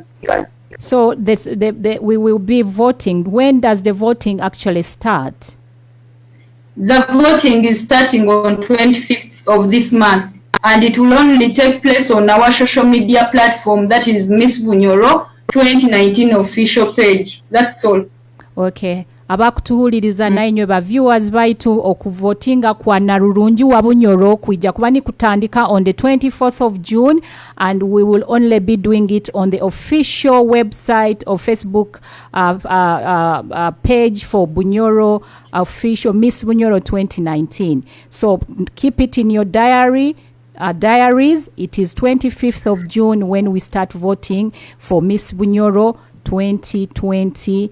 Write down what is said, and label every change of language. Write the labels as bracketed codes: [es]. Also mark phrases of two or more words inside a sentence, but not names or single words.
[en] So we will be voting. When does the voting actually start? The voting is starting on 25th of this month, and it will only take place on our social media platform, that is Miss Bunyoro 2019 official page. That's all. Okay. [nyo] Abakutuhuliriza nainywe ba viewers baitu okuvotinga kwa narurungi wa Bunyoro kuija kubani kutandika [en] on the 24th of June, and we will only be doing it on the official website or Facebook page for Bunyoro official Miss Bunyoro 2019. So keep it in your diaries. It is 25th of June when we start voting for Miss Bunyoro 2020.